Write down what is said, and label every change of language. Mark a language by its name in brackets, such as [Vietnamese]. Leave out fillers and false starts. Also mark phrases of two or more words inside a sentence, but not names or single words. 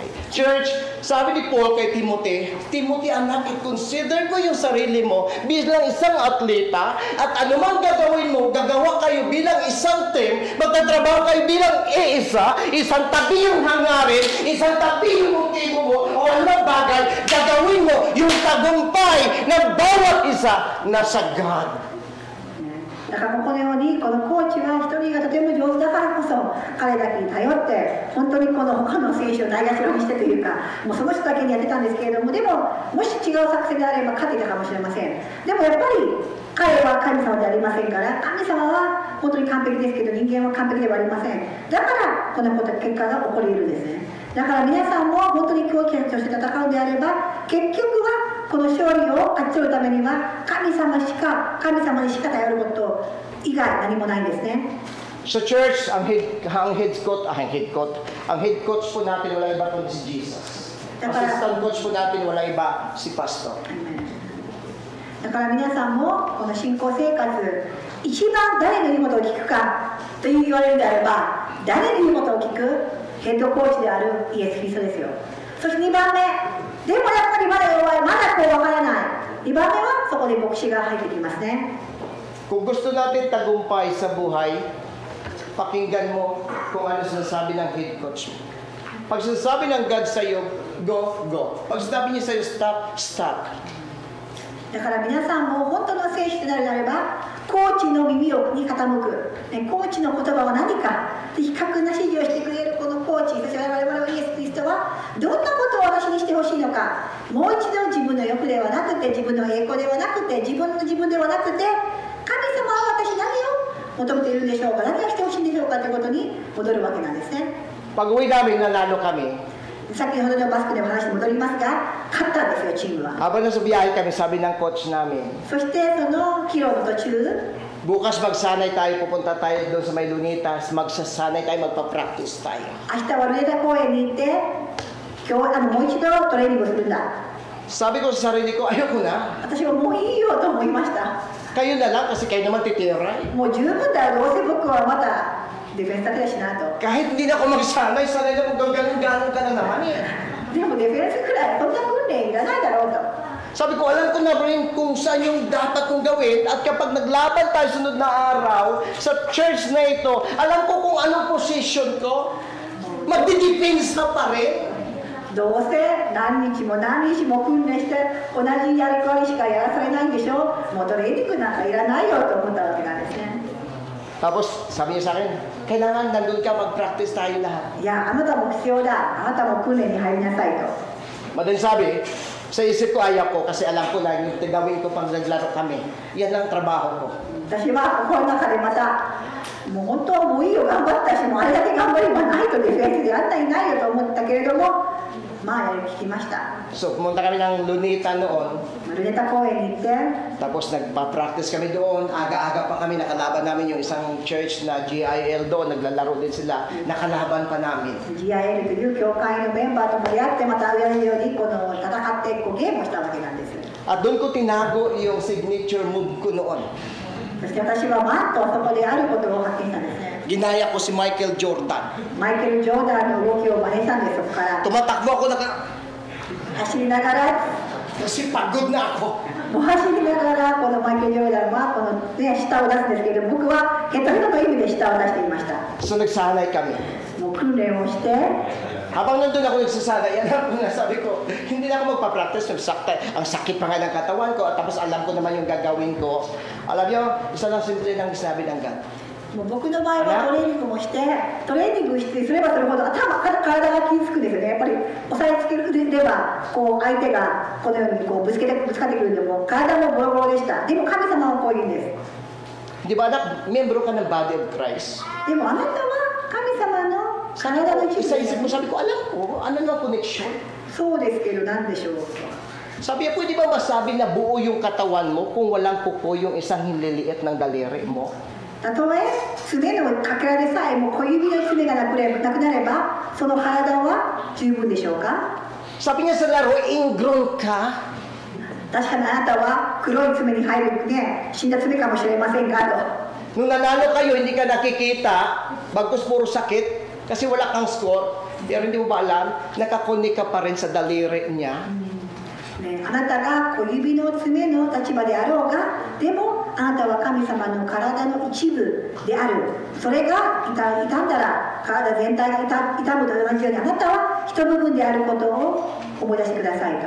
[Filipino] Church, sabi ni Paul kay Timothy, Timothy anak, i-consider mo yung sarili mo bilang isang atleta at anumang gagawin mo, gagawa kayo bilang isang team, magtatrabaho kayo bilang iisa, isang tabi yung hangarin, isang tabi yung motibo mo, o anong bagay, gagawin mo yung tagumpay ng bawat isa na sa God. [Japanese] だからこのようにこのコーチは一人がとても上手だからこそ彼だけに頼って本当にこの他の選手をないがしろにしてというかもうその人だけにやってたんですけれども、でももし違う作戦であれば勝っていたかもしれません。でもやっぱり彼は神様ではありませんから、神様は本当に完璧ですけど人間は完璧ではありません。だからこの結果が起こり得るんですね。だから皆さんも本当に強気として戦うのであれば、結局はこの勝利を勝ち取るためには神様にしか頼ること以外何もないんですね。 [Filipino] Sa church, ang [English] head coach [Filipino] po natin wala iba kundi si Jesus. [English] Assistant coach [Filipino] po natin wala iba si pastor. [Japanese] だから皆さんもこの信仰生活一番誰の言うことを聞くかと言われるのであれば、誰の言うことを聞くヘッドコーチであるイエス・キリストですよ。そして2番目、でもやっぱりまだ弱い、まだこうわからない2番目はそこで牧師が入ってきますね。 [Filipino] Kung gusto natin tagumpay sa buhay, pakinggan mo kung ano sinasabi ng [English] head coach [Filipino] mo. Pag sinasabi ng God sa iyo, [English] go, go. [Filipino] Pag sinasabi niya sa iyo, [English] stop, stop. [Japanese] だから皆さんも本当の選手となるならば、コーチの耳に傾く、コーチの言葉は何か、的確な指示をしてくれるこのコーチ、そして我々はイエス・キリストはどんなことを私にしてほしいのか、もう一度自分の欲ではなくて、自分の栄光ではなくて、自分ではなくて、神様は私何を求めているんでしょうか、何をしてほしいんでしょうかということに戻るわけなんですね。 [Filipino] Pag uwi namin, nanalo kami. [Japanese] 先ほどのバスクでも話に戻りますが、勝ったんですよ、チームは。 [Filipino] Habang nasa biyahe kami, sabi ng coach namin, [Japanese] そしてその帰路の途中、 [Filipino] bukas magsanay tayo, pupunta tayo doon sa may Lunitas, magsasanay tayo, magpa-practice tayo. [Japanese] 明日はルネタ公園に行って、今日もう一度トレーニングをするんだ。 [Filipino] Sabi ko sa sarili ko, ayoko na. [Japanese] 私はもういいよと思いました。 [Filipino] Kayo na lang kasi kayo naman titiray. [Japanese] もう十分だよ、どうせ僕はまたディフェンスだけだしなと。 [Filipino] Kahit hindi na ako magsanay, sanay na kung ganun-ganun ka na naman eh. [Japanese] でもディフェンスくらい、そんな訓練いらないだろうと。 [Filipino] Sabi ko, alam ko na rin kung saan yung dapat kong gawin at kapag naglaban tayo sunod na araw sa church na ito, alam ko kung anong position ko, magdidepensa pa rin. [Japanese] どうせ何日も何日も訓練して同じやり方しかやらされないんでしょ。もうトレーニングなんかいらないよと思ったわけなんですね。 [Filipino] Tapos sabi niya sa akin, kailangan nandun ka, mag-practice tayo lahat. [Japanese] いや、あなたも必要だ、あなたも訓練に入りなさいと。 [Filipino] Madaling sabi, sa isip ko ayaw ko kasi alam ko na yung gawin ko pag naglaro kami. Yan ang trabaho ko. [Japanese] 私は心の中でまた、もう本当はもういいよ、頑張ったし、もうあれだけ頑張りはないとディフェンスであんないないよと思ったけれども、まあやり聞きました。 [Filipino] So pumunta kami ng Lunita noon. [Japanese] ルネタ公園に行って、 [Filipino] Tapos nagpa-practice kami doon. Aga-aga pa kami, nakalaban namin yung isang church na GIL doon. Naglalaro din sila. Nakalaban pa namin. [Japanese] GIL という教会のメンバーとも出会って、また同じようにこの戦ってこうゲームをしたわけなんです。 [Filipino] At doon ko tinago yung signature move ko noon. [Japanese] そして私はマッとそこであることを発見したんですね。 [Filipino] Ginaya ko si Michael Jordan. [Japanese] マイケル・ジョーダンの動きを真似したんです、そこから。 [Filipino] Tumatakbo ako [Japanese] 走りながら、 [Filipino] kasi pagod na ako. [Japanese] もう走りながら、このマイケル・ジョーダンはこの、ね、舌を出すんですけれども、僕はヘッドヘッドという意味で舌を出していました。 [Filipino] So nagsanay kami. [Japanese] もう訓練をして、 [Filipino] Habang nandun ako nagsasanay, alam ko na, sabi ko, hindi na ako magpa-practice ng sakta. Ang sakit pa nga ng katawan ko, at tapos alam ko naman yung gagawin ko. Alam niyo, isa lang simple lang sinabi ng God. [Japanese] もう僕の場合はトレーニングもして、トレーニングしてすればするほど体が傷つくんですよね。やっぱり押さえつければこう相手がこのようにこうぶつかってくるんで、もう体もボロボロでした。でも神様はこう言うんです。 [Filipino] Di ba anak, membro ka ng [English] body of Christ? [Japanese] でもあなたは神様の体の一部 [Filipino] Isa-isip mo, sabi ko, alam ko, ano ng connection? [Japanese] そうですけど何でしょう。 [Filipino] Sabi niya, pwede ba masabi na buo yung katawan mo kung walang kuko yung isang hinliliit ng daliri mo? [Japanese] たとえ爪のかけらでさえも小指の爪がなくなればその体は十分でしょうか。 [Filipino] Sabi niya sa laro, ingrown ka. [Japanese] 確かにあなたは黒い爪に入るね、死んだ爪かもしれませんがと。 [Filipino] Nung nanalo kayo, hindi ka nakikita, bagkus puro sakit, kasi wala kang score, pero hindi mo ba alam, nakakunik ka pa rin sa daliri niya. [Japanese] ね、あなたが小指の爪の立場であろうが、でもあなたは神様の体の一部である。それが傷んだら体全体が痛むと同じように、あなたは一部分であることを思い出してくださいと。